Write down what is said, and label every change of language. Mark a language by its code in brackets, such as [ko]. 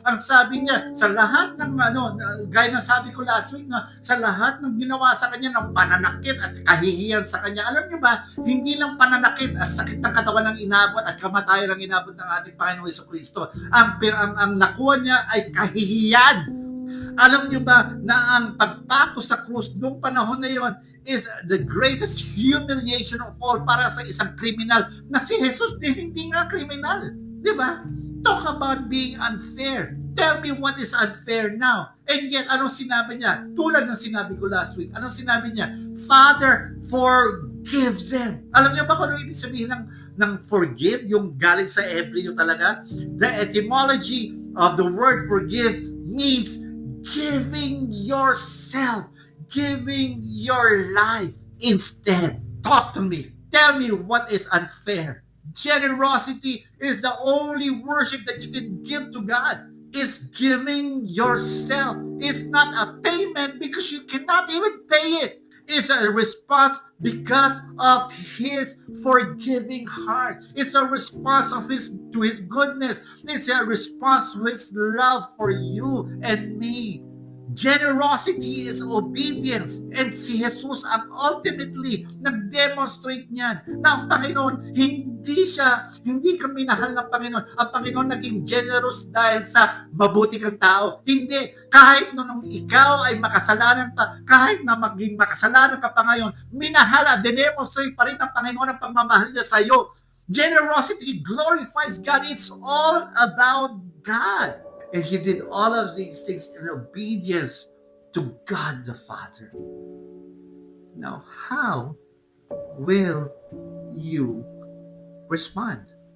[tl] Ang sabi niya, sa lahat ng gaya ng sabi ko last week, sa lahat ng ginawa sa kanya, ng pananakit at kahihiyan sa kanya, alam niyo ba, hindi lang pananakit at sakit ng katawan ng inabot at kamatayan ng inabot ng ating Panginoon Jesucristo. Ang nakuha niya ay kahihiyan. Alam niyo ba na ang pagtako sa krus noong panahon na yon [en] is the greatest humiliation of all [tl] para sa isang kriminal na si Jesus hindi nga kriminal. Di ba? [en] Talk about being unfair. Tell me what is unfair now. And yet, [tl] anong sinabi niya? Tulad ng sinabi ko last week, anong sinabi niya? [en] Father, forgive them. [tl] Alam niyo ba kung ano ibig sabihin ng forgive? Yung galing sa Hebreo talaga? [en] The etymology of the word forgive means giving yourself, giving your life instead. Talk to me. Tell me what is unfair. Generosity is the only worship that you can give to God. It's giving yourself. It's not a payment because you cannot even pay it. It's a response because of His forgiving heart. It's a response to His goodness. It's a response to His love for you and me. Generosity is obedience. [tl] And si Jesus ang ultimately nag-demonstrate niyan na ang Panginoon, hindi ka minahal ng Panginoon. Ang Panginoon naging generous dahil sa mabuti kang tao. Hindi. Kahit nung ikaw ay makasalanan pa, kahit na maging makasalanan ka pa ngayon, minahal at demonstrate pa rin ng Panginoon ang pagmamahal niya sa iyo. [en] Generosity glorifies God. It's all about God. And He did all of these things in obedience to God the Father. Now, how will you respond?